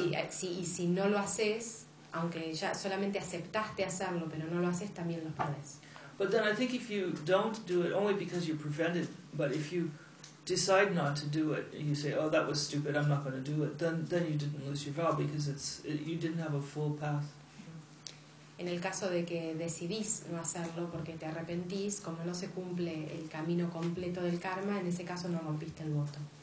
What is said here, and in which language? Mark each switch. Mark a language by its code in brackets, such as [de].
[es] Si no lo haces, aunque ya solamente aceptaste hacerlo, pero no lo haces, también los perdes. [en] But then I think if you don't do it only because you're prevented, but if you decide not to do it, and you say, "Oh, that was stupid. I'm not going to do it." Then you didn't lose your vow because you didn't have a full path. [es] En el caso de que decidís no hacerlo porque te arrepentís, como no se cumple el camino completo del karma, en ese caso no rompiste el voto.